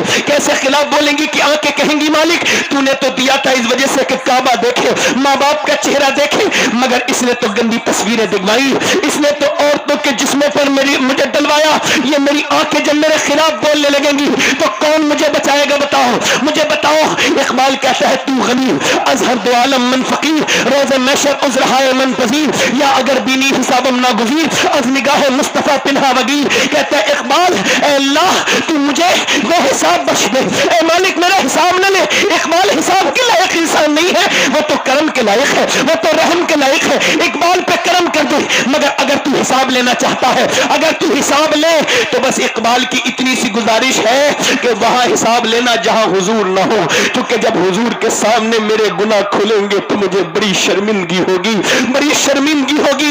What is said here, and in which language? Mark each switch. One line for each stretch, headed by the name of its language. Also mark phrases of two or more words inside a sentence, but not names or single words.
Urdu: کیسے خلاف بولیں گی کہ آنکھیں کہیں گی مالک تو نے تو دیا تھا اس وجہ سے کہ کعبہ دیکھے, ماں باپ کا چہرہ دیکھے, مگر اس نے تو گندی تصویریں دکھوائی, اس نے تو عورتوں کے جسموں پر مجھے ڈلوایا. یہ میری آنکھیں جب میرے خلاف بولنے لگیں گی تو کون مجھے بچائے گا؟ بتاؤ مجھے بتاؤ. اقبال کہتا ہے
Persian: تو غنی ازہر دو عالم من فقیر, روز محشر عذرہائے من پذیر, یا اگر بینی حسابم ناگزیر از نگاہ مصطفیٰ پنہا وگیر.
Urdu: کہتا ہے اقبال اے اللہ تو مجھے وہ حساب بخش دے, اے مالک میرا حساب نہ لے. اقبال حساب کے لائق انسان نہیں ہے, وہ تو کرم کے لائق ہے, وہ تو رحم کے لائق ہے. اقبال پہ کرم کر دے, مگر اگر تو حساب لینا چاہتا ہے, اگر تو حساب لے تو بس اقبال کی اتنی سی گزارش ہے کہ وہاں حساب لینا جہاں حضور نہ ہو, کیونکہ جب حضور کے سامنے میرے گناہ کھلیں گے تو مجھے بڑی شرمندگی ہوگی, بڑی شرمندگی ہوگی.